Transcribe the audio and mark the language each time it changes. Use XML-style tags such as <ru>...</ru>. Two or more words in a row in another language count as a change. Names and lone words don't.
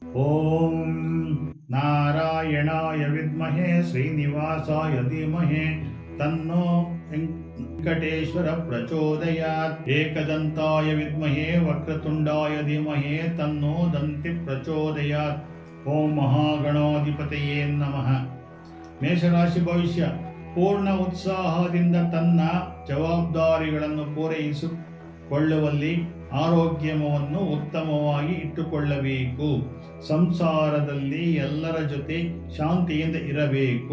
<sa>ಓಂ ನಾರಾಯಣಾಯ ವಿದ್ಮಹೇ ಶ್ರೀನಿವಾಸಾಯ ಧೀಮಹಿ ತನ್ನೋ ವೆಂಕಟೇಶ್ವರ ಪ್ರಚೋದಯಾತ್. ಏಕದಂತಾಯ ವಿದ್ಮಹೇ ವಕ್ರತುಂಡಾಯ ಧೀಮಹಿ ತನ್ನೋ ದಂತಿ ಪ್ರಚೋದಯಾತ್. ಓಂ ಮಹಾಗಣಾಧಿಪತಯೇ ನಮಃ.</sa> <kn>ಮೇಷರಾಶಿ ಭವಿಷ್ಯ. ಪೂರ್ಣ ಉತ್ಸಾಹದಿಂದ ತನ್ನ ಜವಾಬ್ದಾರಿಗಳನ್ನು ಪೂರೈಸಿಕೊಳ್ಳುವಲ್ಲಿ ಆರೋಗ್ಯವನ್ನು ಉತ್ತಮವಾಗಿ ಇಟ್ಟುಕೊಳ್ಳಬೇಕು. ಸಂಸಾರದಲ್ಲಿ ಎಲ್ಲರ ಜೊತೆ ಶಾಂತಿಯಿಂದ ಇರಬೇಕು.</kn>